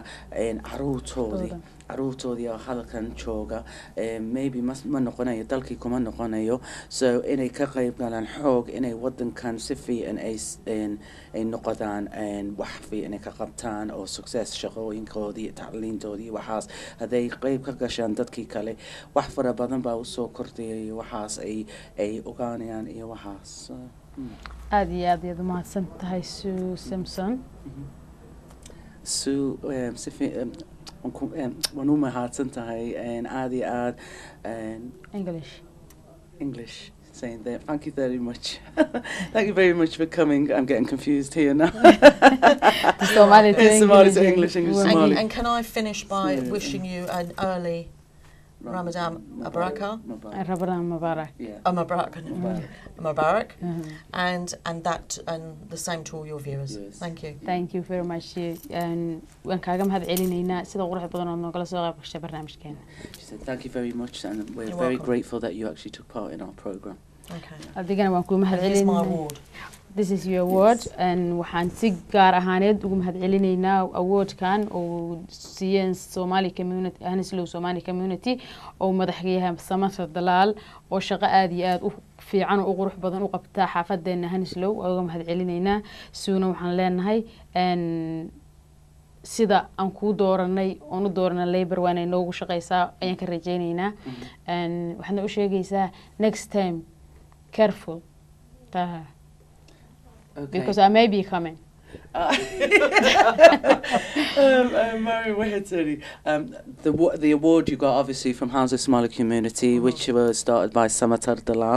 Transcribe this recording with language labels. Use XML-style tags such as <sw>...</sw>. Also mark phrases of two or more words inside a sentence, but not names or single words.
<so>caruurtoodii oo halkan jooga maybe ma noqonayo dalkii kuma noqonayo so inay ka qayb galaan xoog inay wadankan si fiican ay noqdaan wax fiican ay ka qabtaan oo success shaqooyinkoodii tacliintoodii waxaas hadday qayb ka gashaan dadkii kale wax fara badan baa usoo kordhiyay waxaas ay ogaanayaan iyo waxaas aad iyo aad ayaad umahadsan tahay Sue Simpson. Sue waan u mahadsan tahay aad iyo aad</so> <en>English saying that. Thank you very much. Thank you very much for coming. I'm getting confused here now. Somali to English, Somali. And can I finish by wishing you an early Ramadan Mubarak? Ramadan Mubarak. Yeah. Mubarak. And the same to all your viewers. Yes. Thank you. Thank you very much.</en> <so>And waan kaaga mahad celinaynaa sida quruxda badan oo nogala soo qayb gashay barnaamijkeena.</so> <en>She said thank you very much and we're very grateful that you actually took part in our program. Okay.</en> <so>Adigana waan ku mahad</so> <en>Here's my</en> <so>celinaynaa.</so> <en>award. This is your award</en> <so>and waxaan si gaar ahaaneed ugu mahad celinaynaa awardkan oo siiyeen</so> <en>Somali community Hanislow Somali community</en> <so>oo madaxweynaha Samata Dalaal oo shaqo aad iyo aad u fiican oo qurux badan u qabta xaafadeena Hanislow ugu mahad celinaynaa suuna waxaan leenahay sida aan ku dooranay oo u doorana labor waan inoogu shaqeysaa ayaan ka rajaynaynaa waxaan u sheegaysaa</so> <en>next time careful Okay. Because I may be coming. Mary Waheteri, the award you got obviously from Houses Somali Community, which was started by Samatar Dalal.</en>